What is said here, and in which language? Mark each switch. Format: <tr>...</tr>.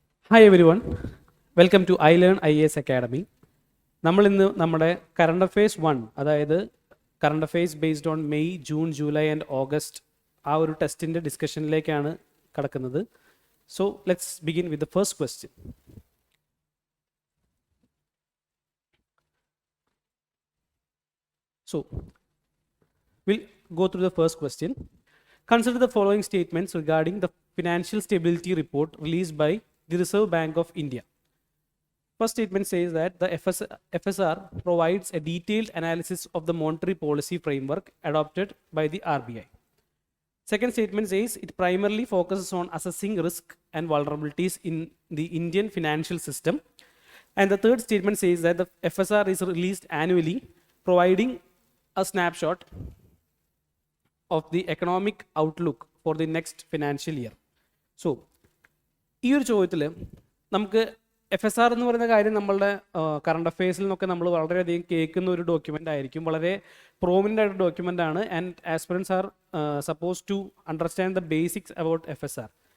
<en>Hi everyone, welcome to iLearn IAS Academy.</en> <ml>നമ്മൾ ഇന്ന് നമ്മുടെ</ml> <en>current affairs 1, അതായത് current affairs based on May, June, July and August</en> <ml>ആ ഒരു ടെസ്റ്റിൻ്റെ ഡിസ്കഷനിലേക്കാണ് കടക്കുന്നത്.</ml> <en>So let's begin with the first question. So we'll go through the first question. Consider the following statements regarding the financial stability report released by the Reserve Bank of India. First statement says that the FSR provides a detailed analysis of the monetary policy framework adopted by the RBI. Second statement says it primarily focuses on assessing risk and vulnerabilities in the Indian financial system. And the third statement says that the FSR is released annually, providing a snapshot of the economic outlook for the next financial year.</en> <ml>So, ഈ ഒരു ചോദ്യത്തിൽ നമുക്ക് FSR എന്ന് പറയുന്ന കാര്യം നമ്മളുടെ current അഫയേഴ്സിൽ നിന്നൊക്കെ നമ്മൾ വളരെയധികം കേൾക്കുന്ന ഒരു ഡോക്യുമെൻ്റ് ആയിരിക്കും. വളരെ പ്രോമിനൻ്റ് ആയിട്ട് ഡോക്യുമെൻ്റ് ആണ്.</ml> <en>And aspirants are suppose to understand the basics about FSR.</en>